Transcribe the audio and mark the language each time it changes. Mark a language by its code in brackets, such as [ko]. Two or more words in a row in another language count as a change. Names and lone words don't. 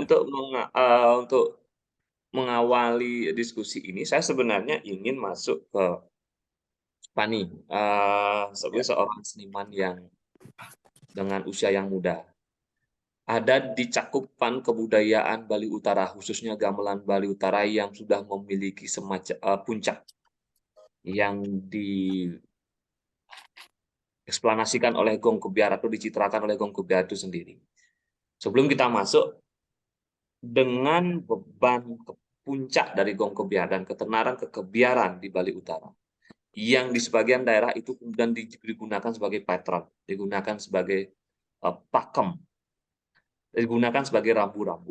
[id] untuk mengawali diskusi ini, saya sebenarnya ingin masuk ke Pani, sebagai Ya. seorang seniman yang dengan usia yang muda. Ada di cakupan kebudayaan Bali Utara, khususnya gamelan Bali Utara yang sudah memiliki semacam puncak yang dieksplanasikan oleh Gong Kebiar atau dicitrakan oleh Gong Kebiar itu sendiri. Sebelum kita masuk, dengan beban puncak dari Gong Kebiar dan ketenaran kekebiaran di Bali Utara, yang di sebagian daerah itu kemudian digunakan sebagai patron, digunakan sebagai pakem, digunakan sebagai rambu-rambu.